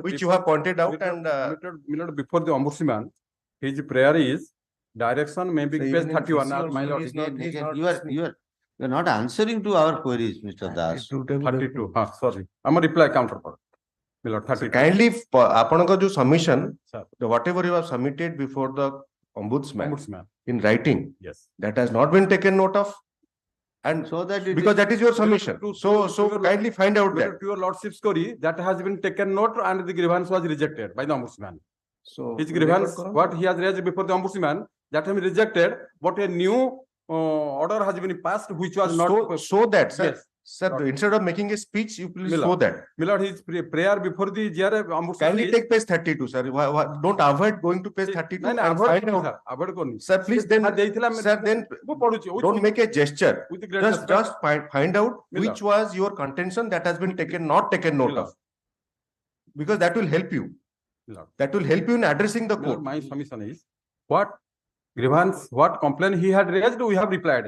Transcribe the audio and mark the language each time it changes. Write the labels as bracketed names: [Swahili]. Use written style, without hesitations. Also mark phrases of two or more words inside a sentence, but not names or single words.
[English] which you have pointed out and my lord, before the ombudsman, his prayer is direction may be So page even in 31. PC My also lord, he is not- Again, he's again, not you are listening. not answering to our queries, Mr. Das. 32. Sorry, I'm a reply counter for. My lord, So 32. kindly, [Odia] ଆପଣଙ୍କ ଯୋଉ submission, [English] Sir. whatever you have submitted before the ombudsman Ombudsman, in writing, yes. that has not been taken note of. And So that it because that is your submission. to- So, to so your- kindly find out My that. lord, to your lordship's query, that has been taken note and the grievance was rejected by the ombudsman. So His grievance, what he has raised before the ombudsman, that has been rejected, but a new order has been passed, which was not. so that, sir, Yes. sir, Lord. instead of making a speech, you please Miller. show that. My lord, his prayer before the GRA ombudsman. Kindly is- take page 32, sir. Don't avoid going to page 32 [Odia] ନାଇଁ, ନାଇଁ, [English] and avoid find [Odia] କରୁନି, [English] out. sir, avoid କରୁନି। Sir, please then, [Odia] ଯାହା ଦେଇଥିଲା ଆମେ- [English] sir, then [Odia] ମୁଁ ପଢୁଛି, [English] with- don't make a gesture. with the great Just, respect. find out Miller. which was your contention that has been taken, not taken note Miller. of. Because that will help you. Miller. That will help you in addressing the My lord, court. my submission is, what grievance, what complaint he had raised, we have replied.